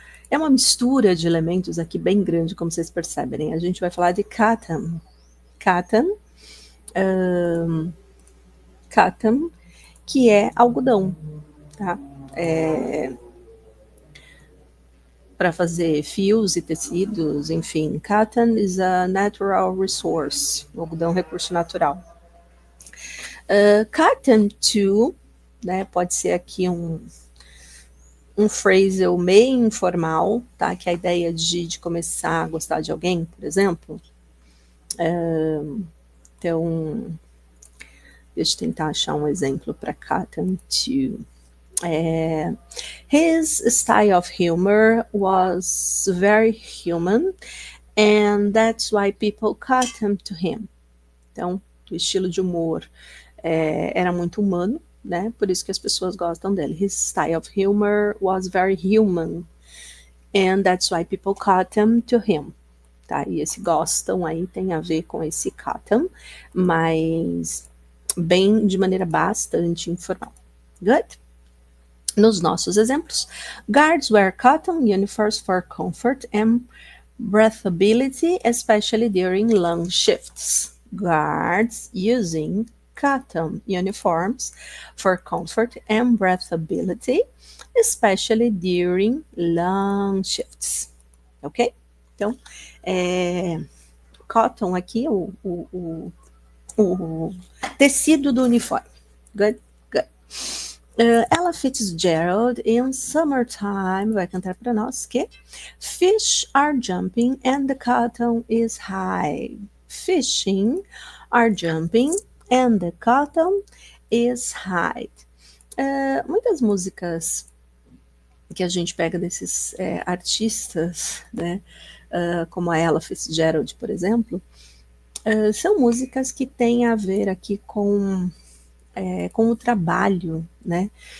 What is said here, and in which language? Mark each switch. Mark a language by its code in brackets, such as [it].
[pt] É uma mistura de elementos aqui bem grande, como vocês percebem. A gente vai falar de cotton. Cotton, que é algodão, tá? Para fazer fios e tecidos, enfim. [en] Cotton is a natural resource. [pt] O algodão é um recurso natural. Cotton to, né? Pode ser aqui um phrasal meio informal, tá? Que é a ideia de começar a gostar de alguém, por exemplo. Então, deixa eu tentar achar um exemplo para cotton to. [en] His style of humor was very human, and that's why people cotton to him. [pt] Então, o estilo de humor era muito humano, né? Por isso que as pessoas gostam dele. [en] His style of humor was very human, and that's why people cotton to him. [pt] Tá? E esse gostam aí tem a ver com esse cotton, mas bem de maneira bastante informal. [en] Good? [pt] Nos nossos exemplos, [en] guards wear cotton uniforms for comfort and breathability, especially during long shifts. Guards using cotton uniforms for comfort and breathability, especially during long shifts. [pt] Ok? Então, cotton aqui, o tecido do uniforme. [en] Good? Good. Ella Fitzgerald, in Summertime, [pt] vai cantar para nós que [en] Fish are jumping and the cotton is high. Fishing are jumping and the cotton is high. [pt] Muitas músicas que a gente pega desses artistas, né, como a Ella Fitzgerald, por exemplo, são músicas que têm a ver aqui com o trabalho, né?